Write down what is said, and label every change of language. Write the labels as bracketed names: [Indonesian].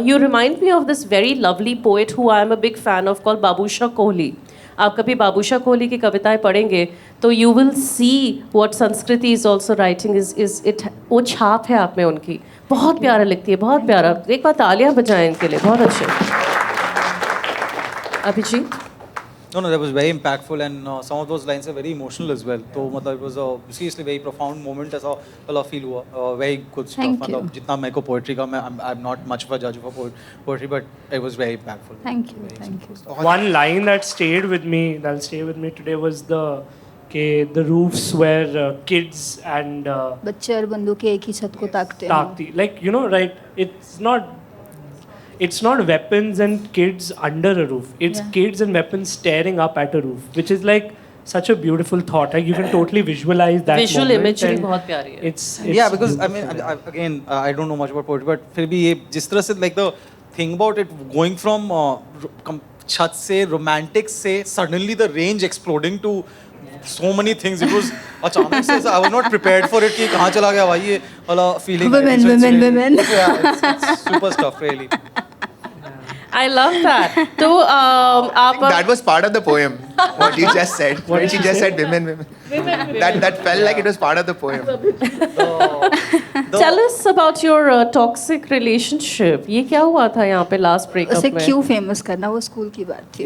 [English] You remind me of this very lovely poet who I am a big fan of, called Babushah Kohli. [Hindi] आप कभी बाबूशाह कोहली की कविताएं पढ़ेंगे तो [English] You will see what संस्कृति is also writing is it. [Hindi] वो छाप है आप में उनकी, बहुत प्यारा लिखती है, बहुत प्यारा। एक बार तालियां बजाएं इनके लिए, बहुत अच्छे। Abhijit? [English] No, that was very impactful, and some of those lines are very emotional as well. So, it was a seriously very profound moment. [Hindi] ऐसा वाला [English] feel [Hindi] हुआ, [English] very good stuff. Thank you. [Hindi] जितना मेरे को [English] poetry का, I'm not much of a judge of poetry, but it was very impactful. Thank you, thank you. One line that stayed with me, that'll stay with me today, was the roofs where kids and [Hindi] बच्चे और बंदूकें एक ही छत को ताकते हैं। [English] like, you know, right? It's not. it's not weapons and kids under a roof. It's kids and weapons staring up at a roof, which is like such a beautiful thought. Like you can totally visualize that. Visual moment imagery and [Hindi] बहुत प्यारी है. [English] It's Yeah, because I mean, again, I don't know much about poetry, but [Hindi] फिर भी ये जिस तरह से [English] like the thing about it going from [Hindi] छत से [English] romantic [Hindi] से [English] suddenly the range exploding to so many things. It was [Hindi] अचानक से [English] I was not prepared for it [Hindi] कि कहाँ चला गया भाई ये वाला [English] feeling. Women. Yeah, it's super stuff really. I love that. [Hindi] तो आप [English] That was part of the poem. What you just said. When she just said women. That felt like it was part of the poem. tell us about your toxic relationship. [Hindi] ये क्या हुआ था यहाँ पे last breakup उसे में? क्यों famous करना, वो स्कूल की बात थी.